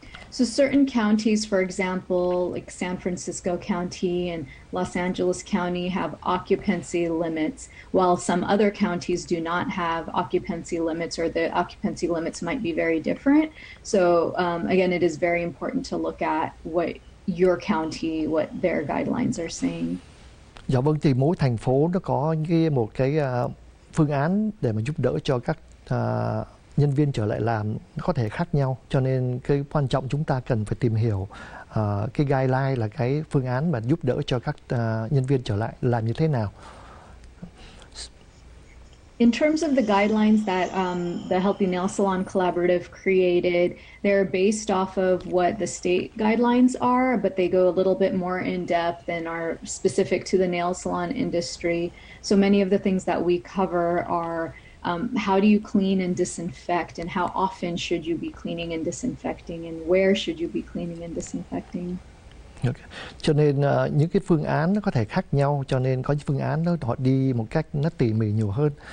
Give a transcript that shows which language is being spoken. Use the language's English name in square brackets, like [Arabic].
[English] So certain counties, for example, like San Francisco County and Los Angeles County have occupancy limits, while some other counties do not have occupancy limits, or the occupancy limits might be very different. So again, it is very important to look at what your county, what their guidelines are saying. [Vietnamese] Dạ vâng, thì mỗi thành phố nó có một cái phương án để mà giúp đỡ cho các nhân viên trở lại làm nó có thể khác nhau, cho nên cái quan trọng chúng ta cần phải tìm hiểu cái guideline là cái phương án mà giúp đỡ cho các nhân viên trở lại làm như thế nào. [English] In terms of the guidelines that the Healthy Nail Salon Collaborative created, they're based off of what the state guidelines are, but they go a little bit more in depth and are specific to the nail salon industry. So many of the things that we cover are how do you clean and disinfect, and how often should you be cleaning and disinfecting, and where should you be cleaning and disinfecting. Okay. [Vietnamese] Cho nên những cái phương án nó có thể khác nhau, cho nên có những phương án đó họ đi một cách nó tỉ mỉ nhiều hơn.